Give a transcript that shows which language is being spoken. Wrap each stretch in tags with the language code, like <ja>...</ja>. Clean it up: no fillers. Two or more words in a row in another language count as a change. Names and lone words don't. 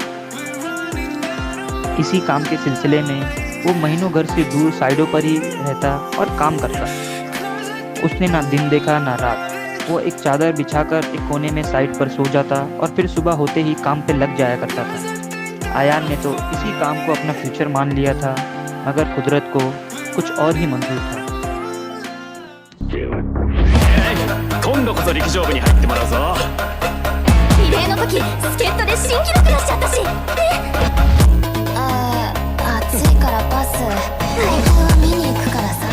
<hi>इसी काम के सिलसिले में वो महीनों घर से दूर साइडों पर ही रहता और काम करता। उसने ना दिन देखा ना रात। वो एक चादर बिछाकर एक कोने में साइड पर सो जाता और फिर सुबह होते ही काम पे लग जाया करता था। अयान ने तो इसी काम को अपना फ्यूचर मान लिया था, मगर कुदरत को कुछ और ही मंजूर था।</hi> <ja>今度こそ陸上部に入ってもらうぞ。リレーの時助っ人で新記録出しちゃったし。暑いからパス。大会は見に行くから。</ja>